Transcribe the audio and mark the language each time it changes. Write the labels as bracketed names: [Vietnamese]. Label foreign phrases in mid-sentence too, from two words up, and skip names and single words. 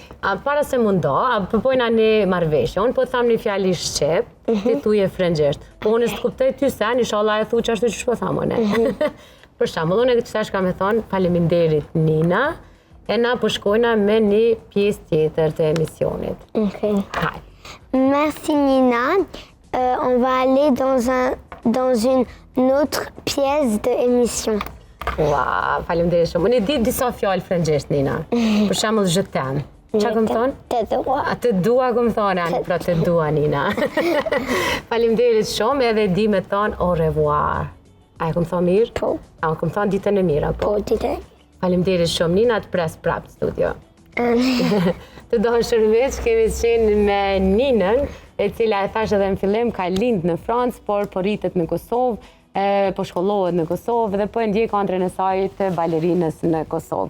[Albanian] Para se mundo, përpojna një marrëveshje, unë po tham një fjali shqip, ti thuje frëngjisht. Po unë s'të kuptoj ty sen, inshallah e thu që ashtu që shpo thamone. Për shembull, unë qësa shka me thonë, faleminderit Nina, e na po shkojna me një pjesë tjetër të emisionit. Okay. Haj. [French] Merci Nina. On va aller dans une autre pièce de émission. [Albanian] Ua, faleminderit shumë. Unë e di disa fjallë frëngjisht, Nina. Për shembull, [French] je t'aime. [Albanian] Qa këmë thonë? Të dua. A të dua këmë thonë, pra të dua, Nina. Faleminderit shumë, edhe di me thonë [French] au revoir. [Albanian] A e këmë thonë mirë? Po. A këmë thonë ditën e mira, po? Po, dite. Faleminderit shumë, Nina, të pres prapë në studio. Të dohë shërveç, kemi qenë me Ninën, e cila e thash edhe në fillim, ka lindë në Francë, por po rritet në Kosovë, po shkollohet në Kosovë dhe po e ndjek andrën e saj të balerinës në Kosovë.